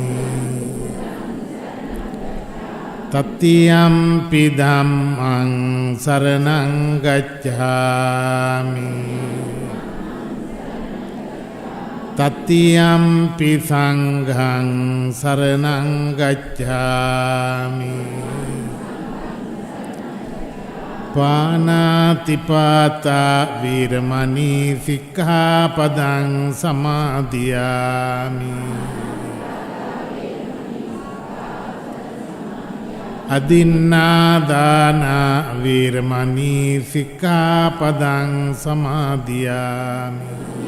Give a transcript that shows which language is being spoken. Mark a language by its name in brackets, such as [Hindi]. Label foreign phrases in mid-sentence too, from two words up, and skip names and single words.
[Pali] तृतीयम्पि धम्मं शरणं गच्छामि तृतीयम्पि संघं शरणं गच्छामि पानातिपाता वीरमणि सिक्खापदं समादियामि अदिन्नादाना वीरमणि सिक्खापदं समादियामि